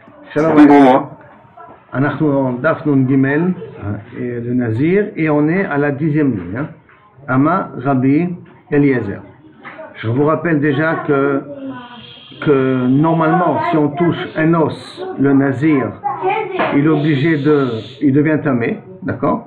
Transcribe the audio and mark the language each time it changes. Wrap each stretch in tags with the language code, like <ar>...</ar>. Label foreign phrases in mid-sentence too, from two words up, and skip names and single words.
<fr>Oui, bon, moi.</fr> <he>אנחנו דף נ"ג,</he> <fr>le Nazir, et on est à la 10e ligne. Hein.</fr> <he>אמר רבי אליעזר.</he> <fr>Je vous rappelle déjà que normalement, si on touche un os, le Nazir, il est obligé il devient tamé, d'accord?</fr>